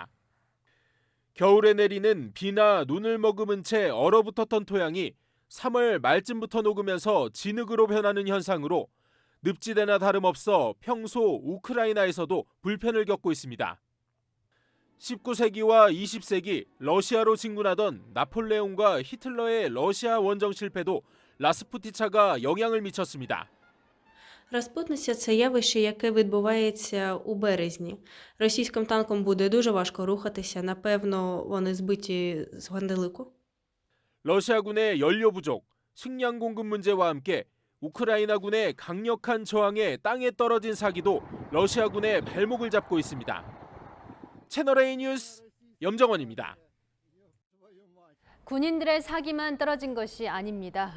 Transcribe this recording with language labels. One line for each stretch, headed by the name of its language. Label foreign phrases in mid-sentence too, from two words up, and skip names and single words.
Korean: 겨울에 내리는 비나 눈을 머금은 채 얼어붙었던 토양이 3월 말쯤부터 녹으면서 진흙으로 변하는 현상으로 늪지대나 다름없어 평소 우크라이나에서도 불편을 겪고 있습니다. 19세기와 20세기 러시아로 진군하던 나폴레옹과 히틀러의 러시아 원정 실패도 라스푸티차가 영향을 미쳤습니다.
Ukrainian: Розпутниця – це явище, яке відбувається у березні. Російським танкам буде дуже важко рухатися. Напевно, вони збиті з гвинтилику.
Korean: 러시아군의 연료 부족, 식량 공급 문제와 함께 우크라이나군의 강력한 저항에 땅에 떨어진 사기도 러시아군의 발목을 잡고 있습니다. 채널A 뉴스 염정원입니다. 군인들의 사기만 떨어진 것이 아닙니다.